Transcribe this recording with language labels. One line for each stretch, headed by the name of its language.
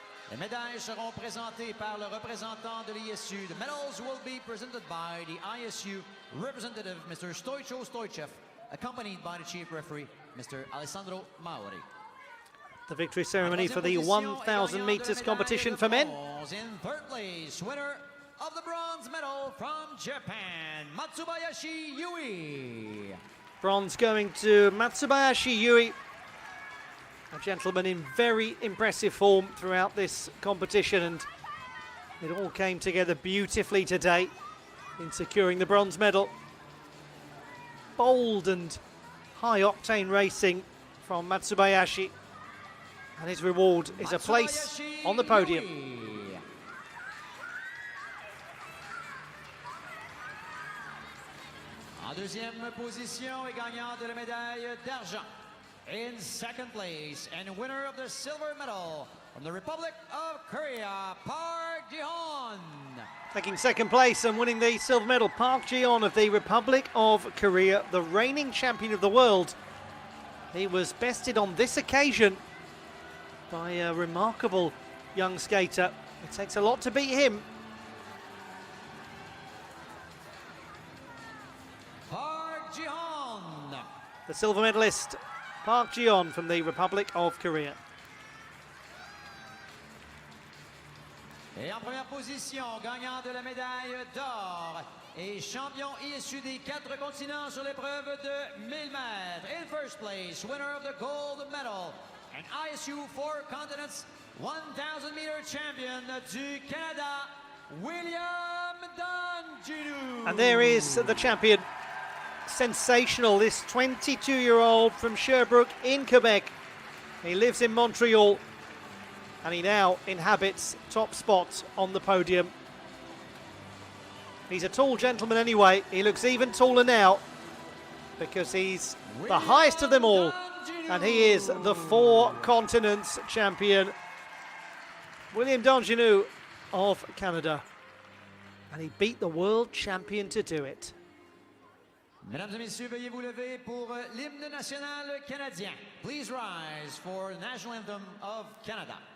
French: Les médailles seront présentées par le représentant de l'ISU.
English: The medals will be presented by the ISU representative, Mr. Stoicho Stoichev, accompanied by the chief referee, Mr. Alessandro Mauri. The victory ceremony for the 1,000 metres competition for men. In third place, winner of the bronze medal from Japan, Matsubayashi Yui. Bronze going to Matsubayashi Yui, a gentleman in very impressive form throughout this competition, and it all came together beautifully today in securing the bronze medal. Bold and high-octane racing from Matsubayashi, and his reward is a place on the podium.
French: En deuxième position et gagnant de la médaille d'argent.
English: In second place and winner of the silver medal from the Republic of Korea, Park Ji-hon. Taking second place and winning the silver medal, Park Ji-hon of the Republic of Korea, the reigning champion of the world. He was bested on this occasion by a remarkable young skater. It takes a lot to beat him. Park Ji-hon. The silver medalist, Park Ji-hon from the Republic of Korea.
French: Et en première position, gagnant de la médaille d'or et champion issu des 4 continents sur l'épreuve de 1000 mètres.
English: In first place, winner of the gold medal and ISU 4 continents 1,000 meter champion
French: du Canada,
English: William Donjinu. And there is the champion. Sensational, this 22-year-old from Sherbrooke in Quebec. He lives in Montreal, and he now inhabits top spot on the podium. He's a tall gentleman anyway. He looks even taller now because he's the highest of them all, and he is the 4 continents champion, William Donjinu of Canada, and he beat the world champion to do it.
French: Mesdames et messieurs, veuillez vous lever pour l'hymne national canadien.
English: Please rise for the national anthem of Canada.